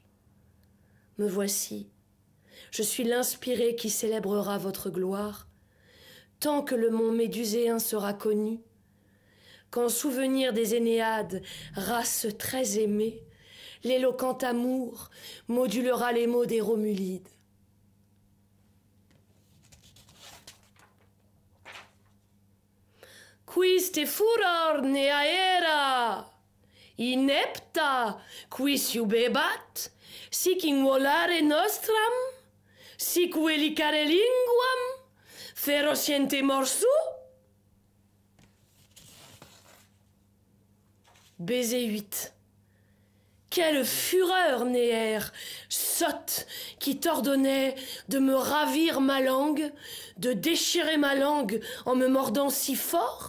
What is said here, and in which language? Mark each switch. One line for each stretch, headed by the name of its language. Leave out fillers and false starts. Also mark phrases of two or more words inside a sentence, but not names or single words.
French: Me voici, je suis l'inspiré qui célébrera votre gloire, tant que le mont méduséen sera connu, qu'en souvenir des Énéades, race très aimée, l'éloquent amour modulera les mots des Romulides.
Latin: Quis te furor neaera, inepta quis iubebat, sic in volare nostram, sic velicare linguam, ferociente morsu.
French: Baiser 8. Quelle fureur, Néaire, sotte, qui t'ordonnait de me ravir ma langue, de déchirer ma langue en me mordant si fort?